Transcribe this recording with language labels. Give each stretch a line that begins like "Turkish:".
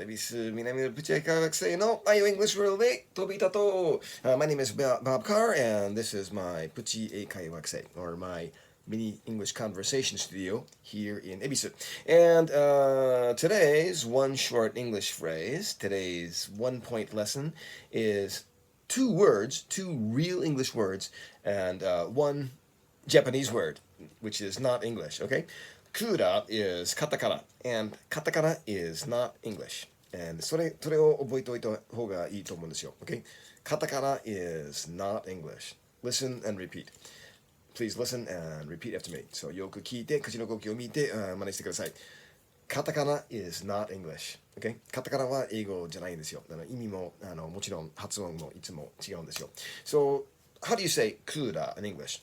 Japanese: 恵比寿南のプチ英会話学生の IO English World で飛び立とう。
English: My name is Bob Carr, and this is my プチ英会話学生, or my mini English conversation studio here in 恵比寿. And today's one short English phrase, today's 1 point lesson is two real English words, and one Japanese word, which is not English, okay? Kura is カタカナ and カタカナ is not English.
Japanese: And それを覚えておいた方がいいと思うんですよ。
English: Okay? カタカナ is not English. Listen and repeat. Please listen and repeat after me.
Japanese: So よく聞いて、口の動きを見て、真似してください。
English: カタカナ is not English. Okay?
Japanese: カタカナは英語じゃないんですよ。意味ももちろん発音もいつも違うんですよ。
English: So, how do you say クーラー in English?